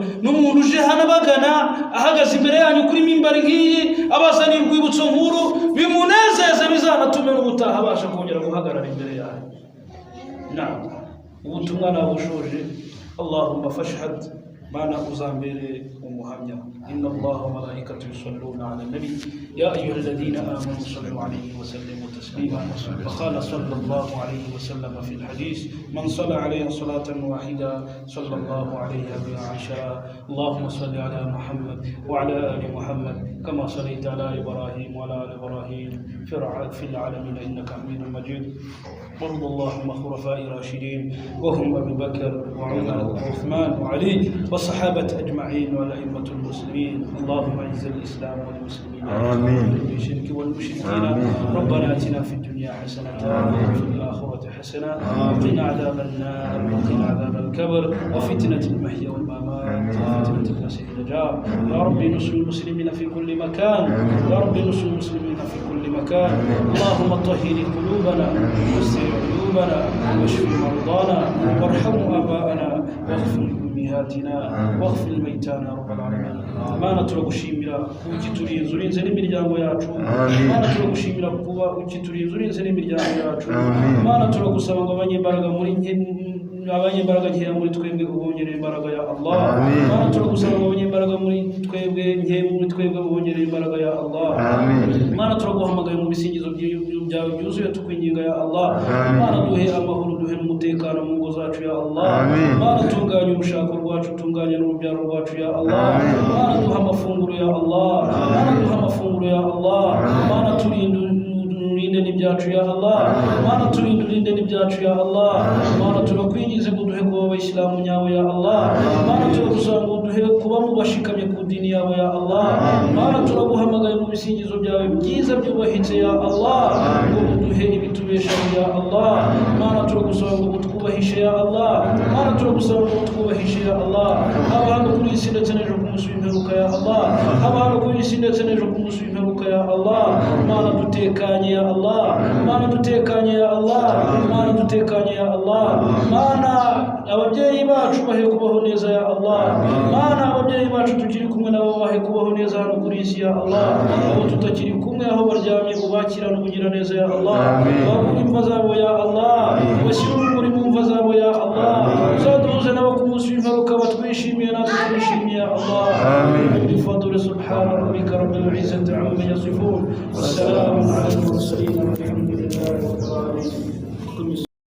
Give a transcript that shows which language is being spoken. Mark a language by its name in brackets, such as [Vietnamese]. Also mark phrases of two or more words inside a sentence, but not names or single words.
[Kinyarwanda] N'umuntu uje hano bagana ahagaze imbere yanyu kuri mimbari ngiyi, abazanira urwibutso nkuru, bimunezeze, bizanatume n'ubutaha abasha kongera guhagarara imbere yanyu. Ubutumwa nabushoje. [Arabic] اللهم فاشهد, [Kinyarwanda] Mana uzambere umuhamya. [Arabic] إن الله وملائكته يصلون على النبي يا أيها الذين آمنوا صلوا عليه وسلموا تسليما. وقال صلى الله عليه وسلم في الحديث من صلى عليه صلاة واحدة صلى الله عليه وعشا. اللهم صل على محمد وعلى آل محمد كما صليت على إبراهيم وعلى آل إبراهيم في العالمين إنك حميد مجيد. وارض اللهم خلفاء راشدين وهم أبي بكر وعمر وعثمان وعلي والصحابة أجمعين والأئمة المسلمين. اللهم أعز الإسلام والمسلمين وأذل الشرك والمشركين. ربنا آتنا في الدنيا حسنة وفي الآخرة حسنة وقنا عذاب النار وقنا عذاب الكبر وفتنة المحيا والممات وفتنة المسيح الدجال. يا رب نصر المسلمين في كل مكان، يا رب نصر المسلمين في كل مكان. اللهم طهر قلوبنا عيوبنا واشف مرضانا وارحم آباءنا واغفر لأمهاتنا واغفر لميتانا رب العالمين. [Kinyarwanda] Mana turagushimira ukiturinze urinze n'imiryango yacu. Mana turagushimira kuba ukiturinze urinze n'imiryango yacu. Mana turagusaba ngo abanyembaraga nkeya muri twebwe ubongerere imbaraga [Arabic] يا الله. [Kinyarwanda] Mana turagusaba ngo abanyembaraga muri twebwe nkeya muri twebwe ubongerere imbaraga [Arabic] يا الله. [Kinyarwanda] Mana turaguhamagaye mu bisingizo byawe byuzuye tukwinginga [Arabic] يا الله. [Kinyarwanda] Mana duhe amahoro, duhe n'umutekano mu ngo zacu [Arabic] يا الله. [Kinyarwanda] Mana tunganye urushako rwacu, tunganye n'urubyaro rwacu [Arabic] يا الله. [Kinyarwanda] Mana duha amafunguro [Arabic] يا الله. [Kinyarwanda] Mana duha amafunguro [Arabic] يا الله. [Kinyarwanda] Mana turinde urinde n'ibyacu [Arabic] يا الله [Kinyarwanda] mana turinde urinde n'ibyacu [Arabic] يا الله [Kinyarwanda] mana turakwingize ngo duhe kuba abayisilamu nyawe [Arabic] يا الله [Kinyarwanda] mana turagusaba ngo duhe kuba mu bashikamye ku dini yawe [Arabic] يا الله [Kinyarwanda] mana turaguhamagaye mu bisingizo byawe byiza byubahitse [Arabic] يا الله [Kinyarwanda] ngo duhe ibitubeshaho [Arabic] يا الله [Kinyarwanda] mana turagusaba ngo twubahishe [Arabic] يا الله [Kinyarwanda] mana turagusaba ngo twubahishe [Arabic] يا الله [Kinyarwanda] haba hano kuri isi ndetse n'ejo ku munsi w'imperuka [Arabic] يا الله [Kinyarwanda] haba hano kuri isi ndetse n'ejo ku munsi w'imperuka [Arabic] يا الله [Kinyarwanda] mana dutekanye [Arabic] يا الله [Kinyarwanda] mana dutekanye [Arabic] يا الله [Kinyarwanda] mana dutekanye ya Allah mana ababyeyi bacu bahe kubaho neza [Arabic] يا الله [Kinyarwanda] mana ababyeyi bacu tukiri kumwe nabo bahe kubaho neza hano kuri isi [Arabic] يا الله [Kinyarwanda] abo tutakiri kumwe aho baryamye ubakirana ubugira neza [Arabic] يا الله [Kinyarwanda] bakuri imva zabo [Arabic] يا الله [Kinyarwanda] bashyira urumuri mu mva zabo [Arabic] يا الله [Kinyarwanda] uzaduhuze nabo ku munsi w'imperuka batwishimiye natwe twishimiye [Arabic] يا الله [Kinyarwanda] bifadure [Arabic] سبحان ربك رب العزة عما يصفون والسلام على المرسلين والحمد لله رب العالمين.